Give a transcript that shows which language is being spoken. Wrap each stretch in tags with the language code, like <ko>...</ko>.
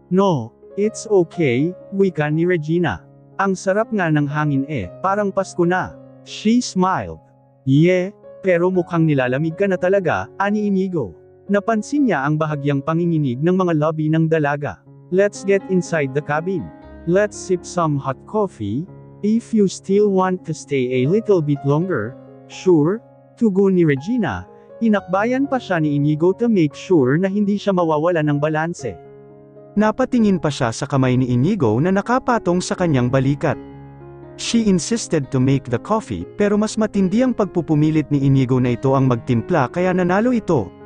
<en>No, it's okay,</en> <tl>wika ni Regina. Ang sarap nga ng hangin parang Pasko na.</tl> <en>She smiled.</en> <tl>Yeah, pero mukhang nilalamig ka na talaga, ani Inigo. Napansin niya ang bahagyang panginginig ng mga lobby ng dalaga.</tl> <en>Let's get inside the cabin. Let's sip some hot coffee. If you still want to stay a little bit longer, sure,</en> <tl>tugon ni Regina. Inakbayan pa siya ni Inigo</tl> <en>to make sure</en> <tl>na hindi siya mawawala ng balanse. Napatingin pa siya sa kamay ni Inigo na nakapatong sa kanyang balikat.</tl> <en>She insisted to make the coffee,</en> <tl>pero mas matindi ang pagpupumilit ni Inigo na ito ang magtimpla kaya nanalo ito.</tl>